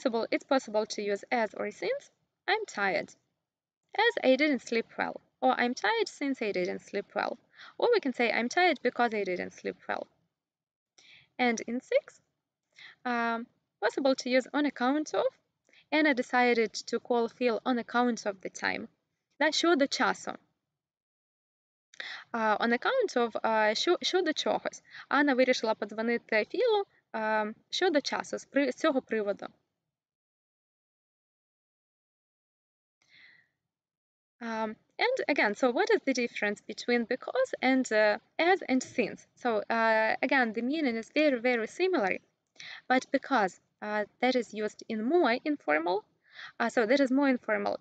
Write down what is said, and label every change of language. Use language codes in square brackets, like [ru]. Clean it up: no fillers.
[en] It's possible to use as or since. I'm tired, as I didn't sleep well, or I'm tired since I didn't sleep well, or we can say I'm tired because I didn't sleep well. And in 6, possible to use on account of. Anna decided to call Phil on account of the time. [uk] Щодо часу. [en] On account of [uk] щодо чогось. Анна вирішила подзвонити Філу щодо часу, з цього приводу. [en] And again, so what is the difference between because and as and since? So again, the meaning is very, very similar, but because that is used in more informal, so that is more informal.